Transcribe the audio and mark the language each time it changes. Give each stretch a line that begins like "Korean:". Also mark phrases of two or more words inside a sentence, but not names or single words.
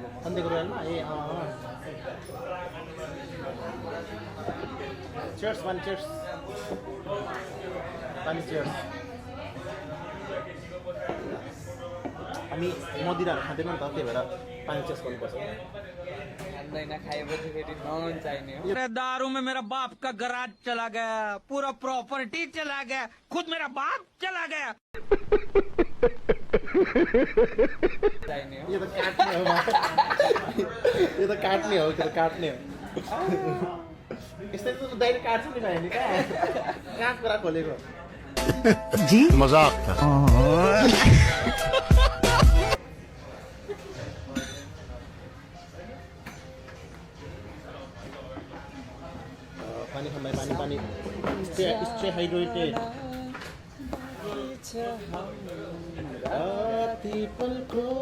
Nepali: सन्देको रोयलमा ए चेयर्स पानी चेयर्स पानी चेयर्स हामी मदिराहरू खाँदैनौँ नि त त्यही भएर पानी चेयर्स गर्नुपर्छ खाँदैन खाएपछि फेरि नन चाहिने हो
Hindi: मेरे दारू में मेरा बाप का गराज चला गया पूरा प्रॉपर्टी चला गया खुद मेरा बाप चला गया
Nepali: चाहिने हो यो त काट्ने हो यो त काट्ने हो त्यो काट्ने हो यस्तै त दाइले काट्छ नि भाइ नि कहाँ कुरा खोलेको
Hindi: जी मजाक था
Nepali: पानी खाँदै पानी पानी
English: stay hydrated
Nepali: राति पलको